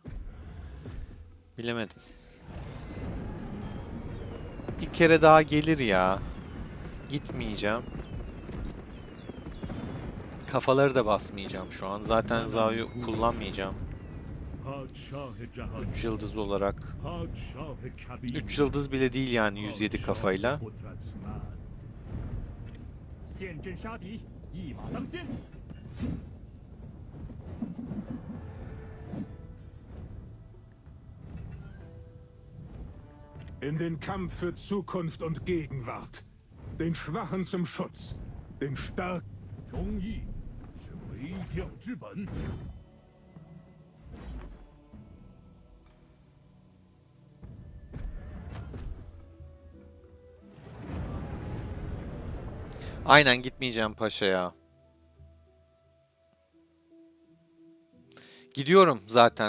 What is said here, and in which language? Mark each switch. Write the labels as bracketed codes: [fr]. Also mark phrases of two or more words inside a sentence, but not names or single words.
[tr] Bilemedim. Bir kere daha gelir ya. Gitmeyeceğim. Kafaları da basmayacağım şu an. Zaten Zayu kullanmayacağım. 3 yıldız olarak. 3 yıldız bile değil yani 107 kafayla. [de] In den Kampf für Zukunft und Gegenwart. Den Schwachen zum Schutz. Den Starken. [zh] 忠义是为将之本。 [tr] Aynen gitmeyeceğim paşaya. Gidiyorum zaten.